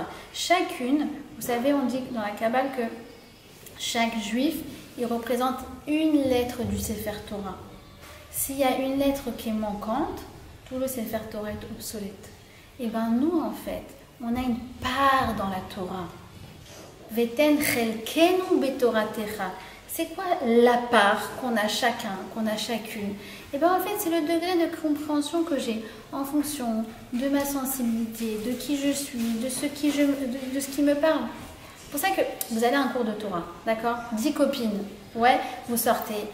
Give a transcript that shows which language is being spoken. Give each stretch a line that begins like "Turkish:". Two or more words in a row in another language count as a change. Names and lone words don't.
French: Chacune, vous savez, on dit dans la Kabbale que chaque juif, il représente une lettre du
Hebrew: ספר תורה.
French: S'il y a une lettre qui est manquante, tout le
Hebrew: ספר תורה
French: est obsolète. Et bien nous, en fait, on a une part dans la Torah.
Hebrew: ותן חלקנו בתורתך.
French: C'est quoi la part qu'on a chacun, qu'on a chacune? Et bien en fait, c'est le degré de compréhension que j'ai en fonction de ma sensibilité, de qui je suis, de ce qui me parle. C'est pour ça que vous allez à un cours de Torah, d'accord? 10 copines, ouais, vous sortez.